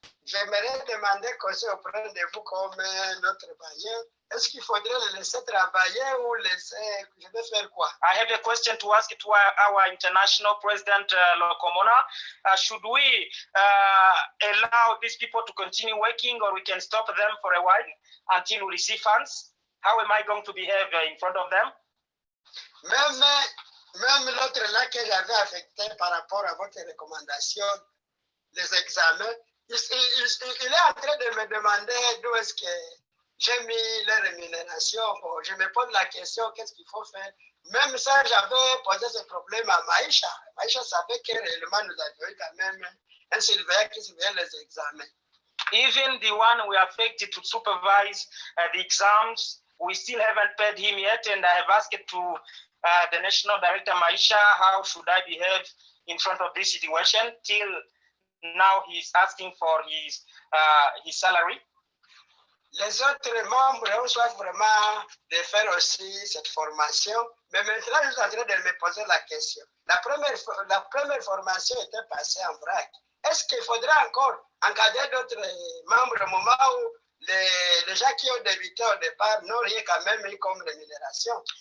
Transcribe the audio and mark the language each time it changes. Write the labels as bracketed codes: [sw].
[fr] J'aimerais demander conseil auprès de vous comme notre bailleur. Est-ce qu'il faudrait le laisser travailler ou laisser, je vais faire quoi? [en] I have a question to ask to our international president, Lokomona. Should we allow these people to continue working or we can stop them for a while until we receive funds? How am I going to behave in front of them? [fr] Même l'autre là que j'avais affecté par rapport à votre recommandation, les examens, il est en train de me demander d'où est-ce que j'ai mis les rémunérations. Bon, je me pose la question, qu'est-ce qu'il faut faire Même ça, j'avais posé ce problème à Maïcha. Maïcha savait que réellement nous avions quand même un surveillant qui surveillait les examens. [en] Even the one we affected to supervise the exams, we still haven't paid him yet, and I have asked to the National Director Maisha, how should I behave in front of this situation? Till now, he's asking for his salary. [fr] Les autres membres reçoivent vraiment de faire aussi cette formation, mais maintenant je suis en train de me poser la question. La première formation était passée en vrac. Est-ce qu'il faudra encore encadrer d'autres membres au moment où les gens qui ont débuté au départ n'ont rien quand même eu comme rémunération?